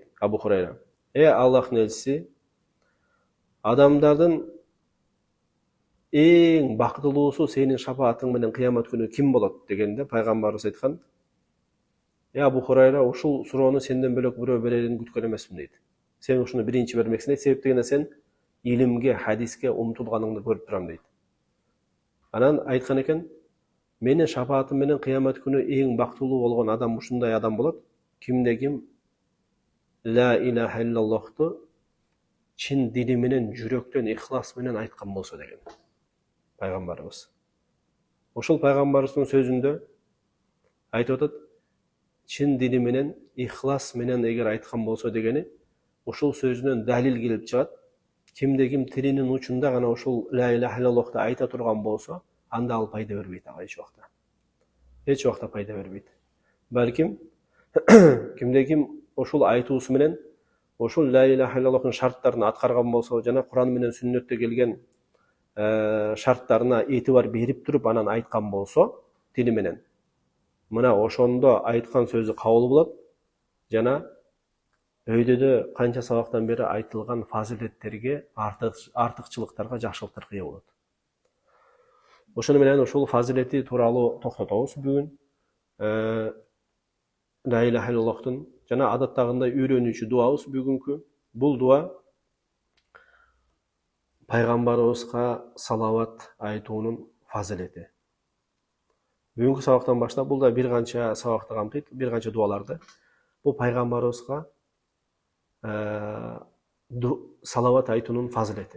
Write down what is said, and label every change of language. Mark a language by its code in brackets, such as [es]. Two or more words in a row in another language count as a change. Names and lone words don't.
[ky] Абу Хурайра: Аллахтын элчиси, адамдардын эң бактылуусу сенин шапаатың менен кыямат күнү ким болот дегенде пайгамбарыбыз айткан: Абу Хурайра, ушул суроону сенден бөлөк бирөө берерин күткөн эмесмин дейт. Сен ушуну биринчи бермексиң дейт, себеп дегенде сен илимге, хадиске умтулганыңды көрүп турам дейт. Анан айткан экен: менин шапаатым менен кыямат күнү эң бактылуу болгон адам ушундай адам болот, кимде ким [ar] لا إله [ky] иллаллахту чын дили менен, жүрөктөн, ихлас менен айткан болсо деген пайгамбарыбыз. Ошол пайгамбарыбыздын сөзүндө айтып атат, чын дили менен, ихлас менен эгер айткан болсо дегени, ушул сөзүнөн далил келип чыгат. Кимде ким тилинин учунда гана ушул [ar] لا إله [ky] иллаллахты айта турган болсо, анда ал пайда бербейт, ага эч убакта пайда бербейт. Балким кимде ким ошол айтуусу менен ошол [ar] لا إله [ky] иллаллахтын шарттарын аткарган болсо, жана Куран менен сүннөттө келген шарттарына этибар берип туруп анан айткан болсо тили менен, мына ошондо айткан сөзү кабыл болот, жана өйдөдө канча сабактан бери айтылган фазилеттерге, артыкчылыктарга, жакшылыктарга ээ болот. Ошону менен ошол фазилети тууралуу токтотобуз бүгүн. [ar] لا إله [ky] иллаллахтын жана адаттагындай үйрөнүүчү дуабыз бүгүнкү. Бул дуа пайгамбарыбызга салават айтуунун фазилети. Бүгүнкү сабактан баштап бул да бир канча сабакты камтыйт, бир канча дуаларды. Бул пайгамбарыбызга салават айтуунун фазилети.